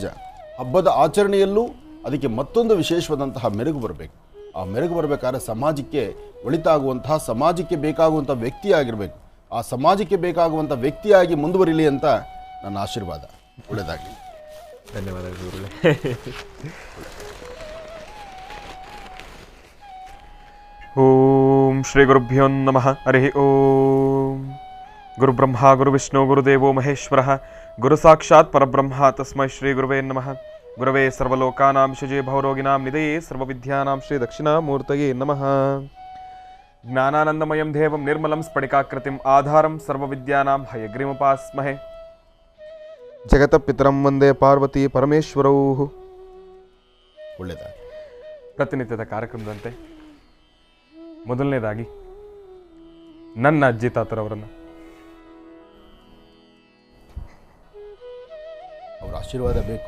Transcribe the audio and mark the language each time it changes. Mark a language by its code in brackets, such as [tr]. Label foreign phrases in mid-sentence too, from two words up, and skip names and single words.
[kn] ಹಬ್ಬದ ಆಚರಣೆಯಲ್ಲೂ ಅದಕ್ಕೆ ಮತ್ತೊಂದು ವಿಶೇಷವಾದಂತಹ ಮೆರುಗು ಬರಬೇಕು. ಆ ಮೆರುಗು ಬರಬೇಕಾದ್ರೆ ಸಮಾಜಕ್ಕೆ ಒಳಿತಾಗುವಂತಹ, ಸಮಾಜಕ್ಕೆ ಬೇಕಾಗುವಂಥ ವ್ಯಕ್ತಿಯಾಗಿರಬೇಕು. ಆ ಸಮಾಜಕ್ಕೆ ಬೇಕಾಗುವಂಥ ವ್ಯಕ್ತಿಯಾಗಿ ಮುಂದುವರಿಲಿ ಅಂತ ನನ್ನ ಆಶೀರ್ವಾದ. ಒಳ್ಳೆಯದಾಗಲಿ. ಧನ್ಯವಾದಗಳು. [sa] ಓಂ ಶ್ರೀ ಗುರುಭ್ಯೋ ನಮಃ. ಹರಿ ಓಂ. ಗುರುಬ್ರಹ್ಮ ಗುರುವಿಷ್ಣು ಗುರುದೇವೋ ಮಹೇಶ್ವರ, ಗುರು ಸಾಕ್ಷಾತ್ ಪರಬ್ರಹ್ಮ ತಸ್ಮೈ ಶ್ರೀ ಗುರುವೇ ನಮಃ. ಗುರವೇ ಸರ್ವಲೋಕಾನಾಂ ಶುಜೇ ಭವರೋಗಿನಾಂ ನಿಧಯೇ ಸರ್ವವಿದ್ಯಾನಾಂ ಶ್ರೀ ದಕ್ಷಿಣಾಮೂರ್ತಯೇ ನಮಃ. ಜ್ಞಾನಾನಂದಮಯಂ ದೇವಂ ನಿರ್ಮಲಂ ಸ್ಫಟಿಕಾಕೃತಿಂ ಆಧಾರಂ ಸರ್ವವಿದ್ಯಾನಾಂ ಹಯಗ್ರೀಮುಪಾಸ್ಮಹೇ. ಜಗತಪಿತರಂ ವಂದೇ ಪಾರ್ವತಿ ಪರಮೇಶ್ವರೌ. [kn] ಒಳ್ಳೆಯದಾಗ ಪ್ರತಿನಿತ್ಯದ ಕಾರ್ಯಕ್ರಮದಂತೆ ಮೊದಲನೇದಾಗಿ ನನ್ನ ಅಜ್ಜಿ ತಾತರವರನ್ನು ಅವರ ಆಶೀರ್ವಾದ ಬೇಕು.